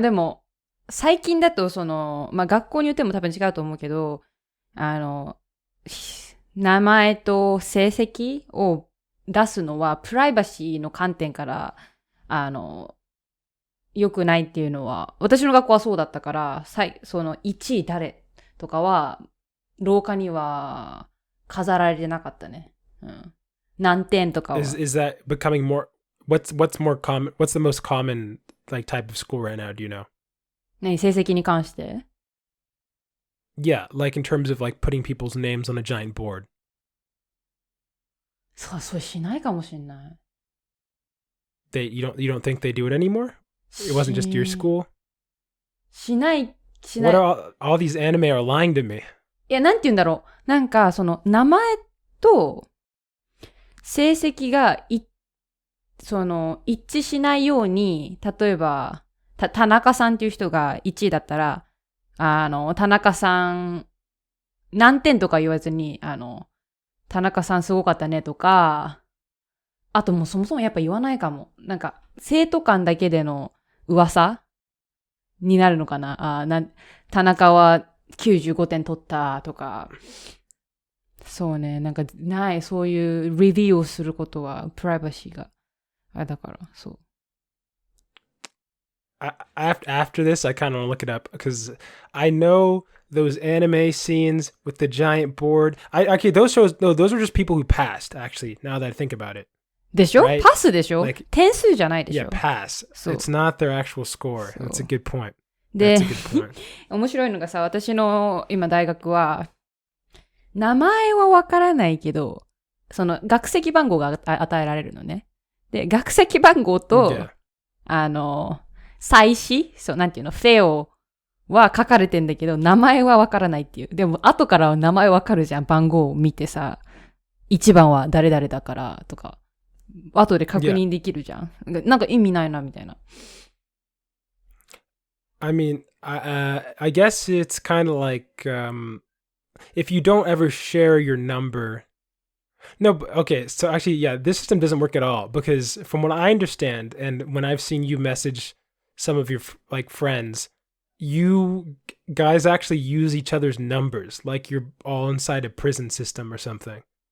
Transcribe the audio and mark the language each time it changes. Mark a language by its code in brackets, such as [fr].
[ja] でも、最近だと学校によっても多分違うと思うけど、名前と成績を出すのはプライバシーの観点から、良くないっていうのは、私の学校はそうだったから、その1位誰とかは、廊下には飾られてなかったね。何点とかは。 [en] Is that becoming more, what's more common, what's the most common like type of school right now, do you know? [ja] 何成績に関して [en] Yeah, like in terms of like putting people's names on a giant board. [ja] そうしないかもしれない。 [en] You don't think they do it anymore? It wasn't just your school? [ja] しない。 [en] What are all these anime are lying to me? [ja] いや、なんて言うんだろう。なんか、その、名前と、成績が一致しないように、例えば、田中さんっていう人が1位だったら、田中さん、何点とか言わずに、田中さんすごかったねとか、あともうそもそもやっぱ言わないかも。なんか、生徒間だけでの噂になるのかな。田中は95点取ったとか。そうね、なんかない、そういうレビューをすることはプライバシーがだから、そう。 [en] After this, I kind of want to look it up because I know those anime scenes with the giant board. Okay, those shows, no, those were just people who passed, actually, now that I think about it. [ja] でしょ、 [en] right? [ja] パスでしょ、 [en] like, [ja] 点数じゃないでしょ [en] Yeah, pass. It's not their actual score. That's a good point. [ja] で [en] That's a good point. [ja] 面白いのがさ、私の今大学は、名前はわからないけど、その学籍番号が与えられるのね。で、学籍番号と、 [en] Yeah. [ja] 祭祀そう、なんていうの、フェオは書かれてんだけど、名前はわからないっていう。でも、後からは名前わかるじゃん。番号を見てさ、1番は誰々だからとか、後で確認できるじゃん。 [en] Yeah. [ja] なんか意味ないな、みたいな。 [en] I mean, I guess it's kind of like, if you don't ever share your number. No, okay, so actually, yeah, this system doesn't work at all because from what I understand, and when I've seen you message some of your like friends, you guys actually use each other's numbers like you're all inside a prison system or something.